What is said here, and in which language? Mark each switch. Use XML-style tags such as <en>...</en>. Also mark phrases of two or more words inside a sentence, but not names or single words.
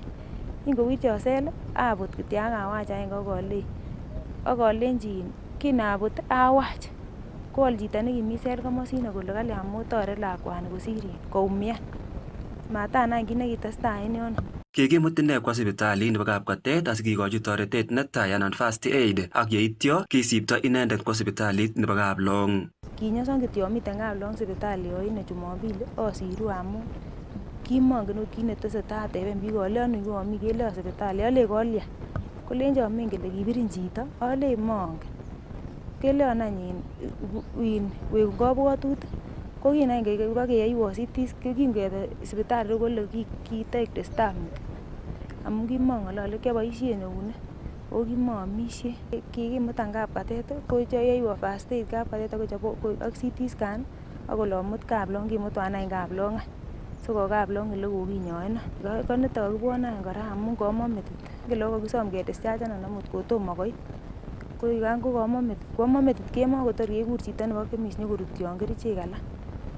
<kln>Kingowirchi osel abut kityo akawach agenge akolenchi kinabut awach kowol chito nekimi sel komosino kole kalyan motore lakwani kosir koumian. Matanai kit nekitestai en yono. Kikimut ine kwa sipitalit nebo Kapkatet asikikochi toretet netai anan</kln> <en>first aid</en> <kln>ak yeityo kisipto inendet kwa sipitalit nebo Kaplong. Kinyoson kityo amiten Kaplong sipitali yoino Jumapili asiru amun kimongen ot kit netesetai ateben biik olen ami keleo sipitali. Alen kolya. Kolenchon mengen kole kibirin chito. Alen mongen. Keleon any wekun kabwatutik. Ko kinany kibakeyaiwon CT kingebe sipitali kole kitek staff amun kimong'olole kiaboisien eunek ako kimoomisie. Kikimutan Kapkatet koyoiwon</kln> <en>first aid</en> <kln>Kapkatet ak</kln> <en>CT scan</en> <kln>akole omut Kaplong. Kimutwan any Kaplong any sikowo Kaplong ele kokinyoenon. Konito kokibwone any kora amun komon metit. Ngele kokisom kedischargenon amut kotomo koit. Ko yan kokomon metit, komon metit kemoi kotor kekur chito nebo chemist nyokorutyon kerichek alak.</kln>